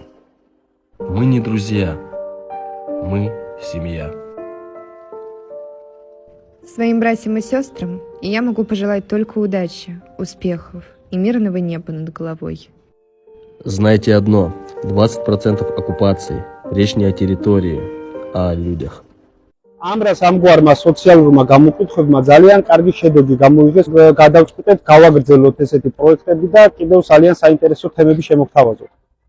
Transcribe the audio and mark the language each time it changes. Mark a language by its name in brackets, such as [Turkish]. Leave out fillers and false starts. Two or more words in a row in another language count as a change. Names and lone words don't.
[Russian] Мы не друзья, мы семья. Своим братьям и сестрам я могу пожелать только удачи, успехов и мирного неба над головой. Знайте одно, 20% оккупации. Речь не о территории, а о людях. [Georgian] Ამრას ამგვარმა სოციალურმა გამოკითხვებმა ძალიან კარგი შედეგი გამოიღეს. გადავწყვიტეთ გავაგრძელოთ ესეთი პროექტები და კიდევ ძალიან საინტერესო თემები შემოგთავაზოთ.